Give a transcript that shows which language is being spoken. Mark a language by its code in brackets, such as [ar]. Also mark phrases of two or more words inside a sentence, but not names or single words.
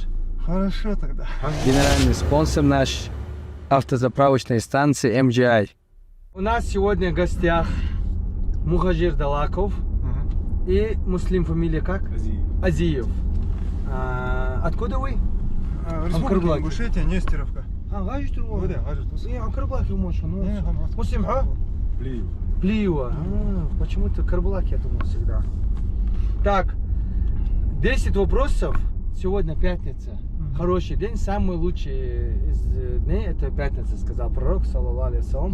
[ru] Хорошо тогда. Генеральный спонсор наш автозаправочной станции MGI. У нас сегодня в гостях Мухажир Далаков и Муслим, фамилия как? Азиев. Откуда вы? Республика Кырбылак. Ингушетия, Нестеровка. Гажит его. Да, гажит. Карбалак мощь. Не, хамас. Муслим, а? Плиев. Плиева. Почему-то Карбалак, я думал всегда. Так, 10 вопросов. Сегодня пятница. Хороший день, самый лучший из дней это пятница, сказал пророк, [ar] صلى الله عليه وسلم.